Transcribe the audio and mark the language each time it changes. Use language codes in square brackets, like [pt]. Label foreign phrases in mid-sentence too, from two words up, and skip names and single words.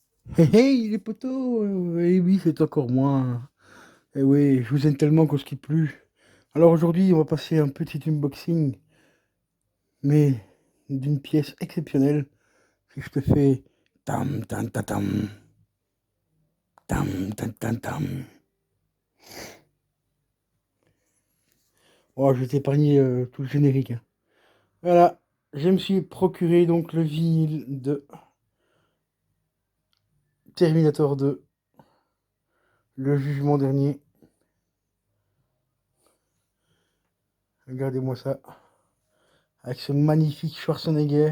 [fr] Hey, hey, les potos, eh oui, c'est encore moi. Eh oui, je vous aime tellement qu'on se quitte plus. Alors aujourd'hui, on va passer un petit unboxing, mais d'une pièce exceptionnelle. Si je te fais tam tam tam tam tam tam tam tam. Oh, je vais t'épargner tout le générique, hein. Voilà, je me suis procuré donc le vinyle de Terminator 2, le jugement dernier. Regardez-moi ça, avec ce magnifique Schwarzenegger.